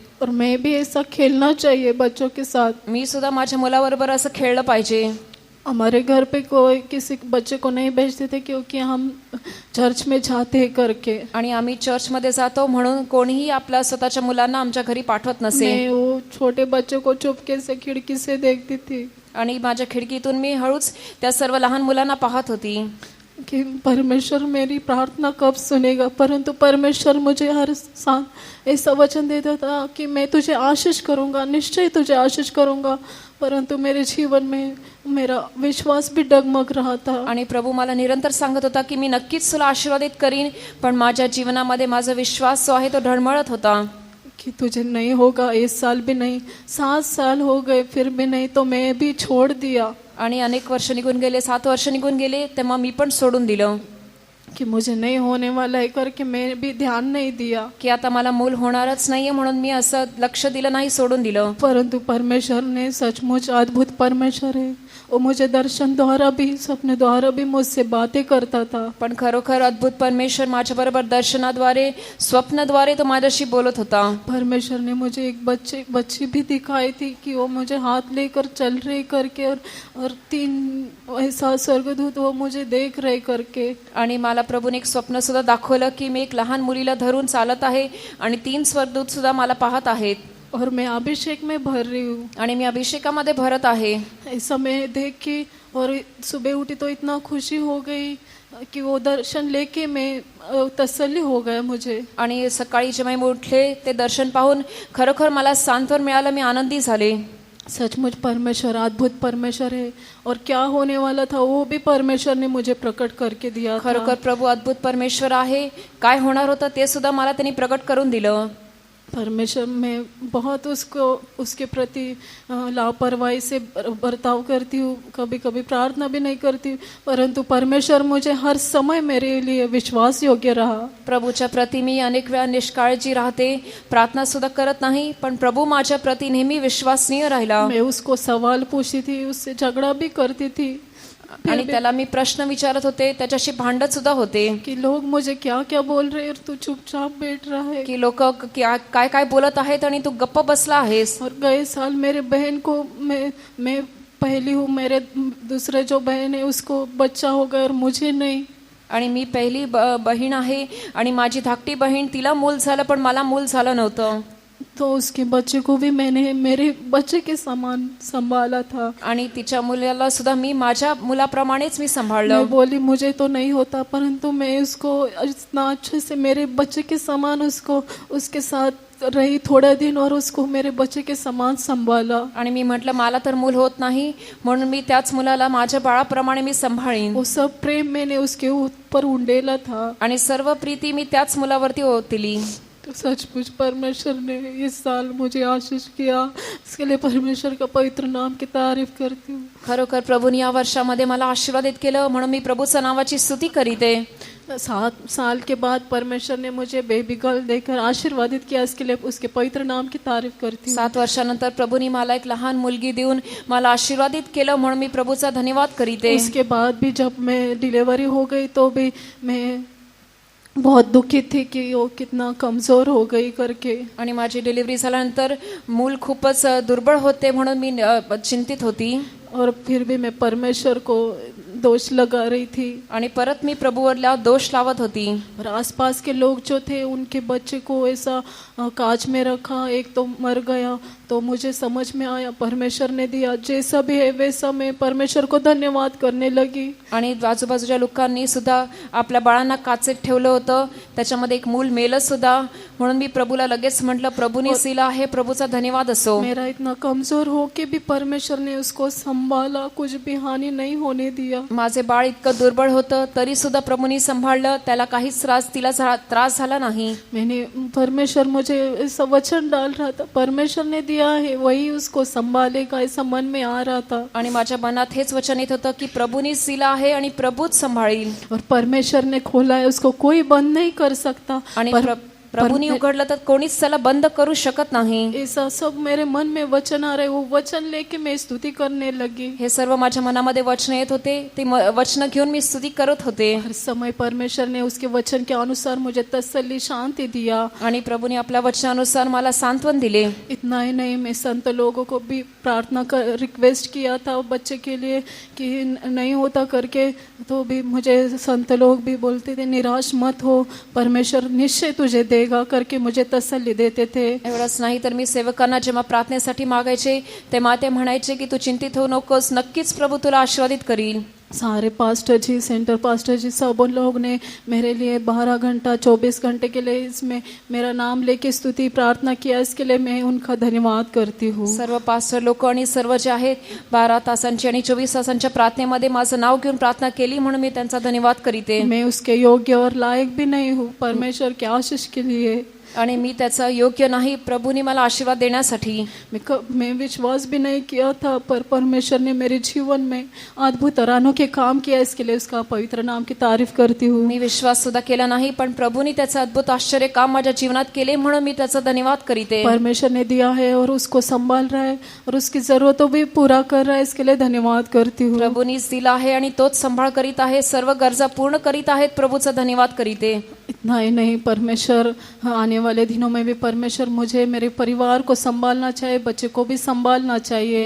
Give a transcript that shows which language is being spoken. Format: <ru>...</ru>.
<hi>और मैं भी ऐसा खेलना चाहिए बच्चों के साथ.</hi> <mr>मी सुद्धा माझ्या मुलाबरोबर असं खेळलं पाहिजे.</mr> <hi>हमारे घर पे कोई किसी बच्चे को नहीं भेजते थे क्योंकि हम चर्च में जाते हैं करके.</hi> <mr>आणि आम्ही चर्चमध्ये जातो म्हणून कोणीही आपल्या स्वतःच्या मुलांना आमच्या घरी पाठवत नसे.</mr> <hi>मैं वो छोटे बच्चे को चुपके से खिड़की से देखती थी.</hi> <mr>आणि माझ्या खिडकीतून मी हळूच त्या सर्व लहान मुलांना पाहत होती</mr> <hi>कि परमेश्वर मेरी प्रार्थना कब सुनेगा. परंतु परमेश्वर मुझे हर साल ऐसा वचन देता था कि मैं तुझे आशीष करूंगा, निश्चय तुझे आशीष करूंगा. परंतु मेरे जीवन में मेरा विश्वास भी डगमग रहा था.</hi> <mr>आणि प्रभू मला निरंतर सांगत होता की मी नक्कीच तुला आशीर्वादित करीन, पण माझ्या जीवनामध्ये माझा विश्वास जो आहे तो ढळमळत होता.</mr> <hi>कि तुझे नहीं होगा. 1 साल भी नहीं, 7 साल हो गए फिर भी नहीं, तो मैं भी छोड़ दिया.</hi> <mr>आणि अनेक वर्ष निघून गेले, 7 वर्ष निघून गेले, तेव्हा मी पण सोडून दिलं</mr> <hi>कि मुझे नहीं होने वाला है करके मैं भी ध्यान नहीं दिया.</hi> <mr>की आता मला मूल होणारच नाहीये म्हणून मी असं लक्ष दिलं नाही, सोडून दिलं.</mr> <hi>परंतु परमेश्वर ने सचमुच अद्भुत परमेश्वर है. वो मुझे दर्शन द्वारा भी, सपने द्वारा भी मुझसे बातें करता था.</hi> <mr>पण खरोखर अद्भुत परमेश्वर माझ्या बरोबर दर्शनाद्वारे, स्वप्नद्वारे तो माझ्याशी बोलत होता.</mr> <hi>परमेश्वर ने मुझे एक बच्ची भी दिखाई थी कि वो मुझे हाथ लेकर चल रही करके, और 3 ऐसा स्वर्गदूत वो मुझे देख रहे करके.</hi> <mr>आणि मला प्रभूने एक स्वप्न सुद्धा दाखवलं की मी एक लहान मुलीला धरून चालत आहे आणि 3 स्वर्गदूत सुद्धा मला पाहत आहेत.</mr> <hi>और मैं अभिषेक में भर रही हूँ.</hi> <mr>आणि मी अभिषेकामध्ये भरत आहे.</mr> <hi>ऐसा मैं देख के और सुबह उठी तो इतना खुशी हो गई कि वो दर्शन लेके मैं तसल्ली हो गया मुझे.</hi> <mr>आणि सकाळी जेव्हा मी उठले ते दर्शन पाहून खरोखर मला सांत्वन मिळालं, मी आनंदी झाले.</mr> <hi>सचमुच परमेश्वर अद्भुत परमेश्वर है. और क्या होने वाला था वो भी परमेश्वर ने मुझे प्रकट करके दिया.</hi> <mr>खरोखर प्रभू अद्भुत परमेश्वर आहे. काय होणार होतं ते सुद्धा मला त्यांनी प्रकट करून दिलं.</mr> <hi>परमेश्वर मैं बहुत उसको उसके प्रति लापरवाही से बर्ताव करती हूँ, कभी कभी प्रार्थना भी नहीं करती, परंतु परमेश्वर मुझे हर समय मेरे लिए विश्वास योग्य रहा.</hi> <mr>प्रभूच्या प्रती मी अनेक वेळा निष्काळजी राहते, प्रार्थना सुद्धा करत नाही, पण प्रभू माझ्या प्रती नेहमी विश्वासनीय राहिला.</mr> <hi>मैं उसको सवाल पूछती थी, उससे झगड़ा भी करती थी,</hi> <mr>आणि त्याला मी प्रश्न विचारत होते, त्याच्याशी भांडत सुद्धा होते</mr> <hi>कि लोग मुझे क्या क्या बोल रहे हैं और तू चुपचाप बैठ रहा है.</hi> <mr>की लोक काय काय बोलत आहेत आणि तू गप्प बसला आहेस.</mr> <hi>और गए साल मेरे बहन को मैं पहली हूँ, मेरे दूसरे जो बहन है उसको बच्चा हो गया और मुझे नहीं.</hi> <mr>आणि मी पहिली बहीण आहे आणि माझी धाकटी बहीण तिला मूल झालं, पण मला मूल झालं नव्हतं.</mr> <hi>तो उसके बच्चे को भी मैंने मेरे बच्चे के समान संभाला था.</hi> <mr>आणि तिच्या मुलाला सुद्धा मी माझ्या मुलाप्रमाणेच मी सांभाळलं.</mr> <hi>मैं बोली मुझे तो नहीं होता, परंतु मैं उसको इतना अच्छे से मेरे बच्चे के समान उसको उसके साथ रही थोड़ा दिन और उसको मेरे बच्चे के समान संभाला.</hi> <mr>आणि मी म्हटलं मला तर मूल होत नाही, म्हणून मी त्याच मुलाला माझ्या बाळाप्रमाणे मी सांभाळीन.</mr> <hi>वो सब प्रेम मैंने उसके ऊपर उंडेला था.</hi> <mr>आणि सर्व प्रीती मी त्याच मुलावरती ओतली.</mr> <hi>तो सचमुच परमेश्वर ने इस साल मुझे आशीष किया, इसके लिए परमेश्वर का पवित्र नाम की तारीफ करती हूँ.</hi> <mr>खरोखर प्रभूने या वर्षामध्ये मला आशीर्वादित केलं, म्हणून मी प्रभूच्या नावाची स्तुती करीते.</mr> <hi>7 साल के बाद परमेश्वर ने मुझे बेबी गर्ल देकर आशीर्वादित किया, इसके लिए उसके पवित्र नाम की तारीफ करती हूँ.</hi> <mr>7 वर्षानंतर प्रभूने मला एक लहान मुलगी देऊन मला आशीर्वादित केलं, म्हणून मी प्रभूचा धन्यवाद करीते.</mr> <hi>उसके बाद भी जब मैं डिलीवरी हो गई तो भी मैं बहुत दुखित थी कि वो कितना कमजोर हो गई करके.</hi> <mr>आणि माझी डिलिव्हरी झाल्यानंतर मूल खूपच दुर्बळ होते, म्हणून मी चिंतित होती.</mr> <hi>और फिर भी मैं परमेश्वर को दोष लगा रही थी.</hi> <mr>आणि परत मी प्रभूवरला दोष लावत होती.</mr> <hi>और आसपास के लोग जो थे उनके बच्चे को ऐसा काज में रखा, एक तो मर गया. तो मुझे समझ में आया परमेश्वर ने दिया, जैसा भी है वैसा मैं परमेश्वर को धन्यवाद करने लगी.</hi> <mr>आणि आजूबाजूच्या लोकांनी सुद्धा आपल्या बाळांना काचेत ठेवलं होतं, त्याच्यामध्ये एक मूल मेलं सुद्धा, म्हणून मी प्रभूला लगेच म्हटलं प्रभूने दिला आहे, प्रभूचा धन्यवाद असो.</mr> <hi>मेरा इतना कमजोर हो के भी परमेश्वर ने उसको संभाला, कुछ भी हानि नहीं होने दिया.</hi> <mr>माझे बाळ इतकं दुर्बळ होतं तरी सुद्धा प्रभूने सांभाळलं, त्याला काहीच तिला त्रास झाला नाही.</mr> <hi>मैंने परमेश्वर मुझे ऐसा वचन डाल रहा था, परमेश्वर ने दिया है वही उसको संभालेगा, ऐसा मन में आ रहा था.</hi> <mr>आणि माझ्या मनात हेच वचन येत होतं की प्रभूनेच दिला आहे आणि प्रभूच सांभाळील.</mr> <hi>और परमेश्वर ने खोला है, उसको कोई बंद नहीं कर सकता.</hi> <mr>आणि प्रभूने उघडलं तर कोणीच त्याला बंद करू शकत नाही.</mr> <hi>ऐसा सब मेरे मन में वचन आ रहे, वो वचन लेके मैं स्तुति करने लगी.</hi> <mr>हे सर्व माझ्या मनामध्ये वचन येत होते, ते वचन घेऊन मी स्तुती करत होते.</mr> <hi>हर समय परमेश्वर ने उसके वचन के अनुसार मुझे तसल्ली शांति दिया.</hi> <mr>आणि प्रभूने आपल्या वचनानुसार मला सांत्वन दिले.</mr> <hi>इतना ही नहीं, मैं संत लोगों को भी प्रार्थना कर रिक्वेस्ट किया था बच्चे के लिए कि नहीं होता करके, तो भी मुझे संत लोग भी बोलते थे निराश मत हो, परमेश्वर निश्चय तुझे देगा करके मुझे तसल्ली देते थे.</hi> <mr>एवढंच नाही तर मी सेवकांना जेव्हा प्रार्थनेसाठी मागायचे तेव्हा ते म्हणायचे की तू चिंतित होऊ नकोस, नक्कीच प्रभू तुला आशीर्वादित करील.</mr> <hi>सारे पास्टर जी, सेंटर पास्टर जी, सब उन लोग ने मेरे लिए 12 घंटा 24 घंटे के लिए इसमें मेरा नाम लेके स्तुति प्रार्थना किया, इसके लिए मैं उनका धन्यवाद करती हूँ.</hi> <mr>सर्व पास्टर लोक आणि सर्व जे आहेत 12 तासांची आणि 24 तासांच्या प्रार्थनेमध्ये माझं नाव घेऊन प्रार्थना केली, म्हणून मी त्यांचा धन्यवाद करीते.</mr> <hi>मैं उसके योग्य और लायक भी नहीं हूँ परमेश्वर के आशीष के लिए.</hi> <mr>आणि मी त्याचा योग्य नाही, प्रभूने मला आशीर्वाद देण्यासाठी.</mr> <hi>मैं विश्वास भी नहीं किया था, पर परमेश्वर ने मेरे जीवन में अद्भुत और अनोखे काम किया, इसके लिए उसका पवित्र नाम की तारीफ करती हूँ.</hi> <mr>मी विश्वास सुद्धा केला नाही, पण प्रभूने त्याचं अद्भुत आश्चर्य काम माझ्या जीवनात केले, म्हणून मी त्याचा धन्यवाद करीते.</mr> <hi>परमेश्वर ने दिया है और उसको संभाल रहा है और उसकी जरूरतों भी पूरा कर रहा है, इसके लिए धन्यवाद करती हूँ.</hi> <mr>प्रभूनीच दिला आहे आणि तोच सांभाळ करीत आहे, सर्व गरजा पूर्ण करीत आहेत, प्रभूचा धन्यवाद करीते.</mr> <hi>इतना ही नहीं, परमेश्वर आने वाले दिनों में भी परमेश्वर मुझे मेरे परिवार को संभालना चाहिए, बच्चे को भी संभालना चाहिए.</hi>